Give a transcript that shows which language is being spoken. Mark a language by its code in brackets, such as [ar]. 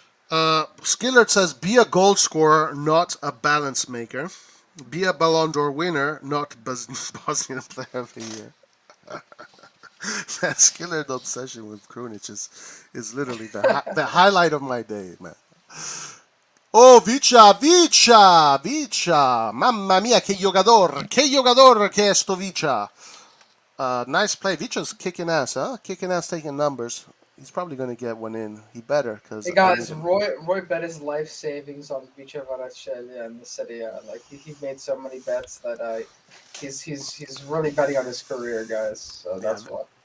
[en] Skillert says, "Be a goal scorer, not a balance maker. Be a Ballon d'Or winner, not Bosnian Player of the Year." That Skillert obsession with Krunic is literally the highlight of my day, man. Oh, Vicha, Vicha, Vicha. [it] Mamma mia, che jugador che è sto Vicha. [en] Nice play. Vicha's kicking ass, huh? Kicking ass, taking numbers. He's probably going to get one in. He better, because Hey I need guys, him. Roy bet his life savings on Vice Varaccellia in the Serie A. Like he made so many bets that he's really betting on his career, guys. So Yeah, that's why.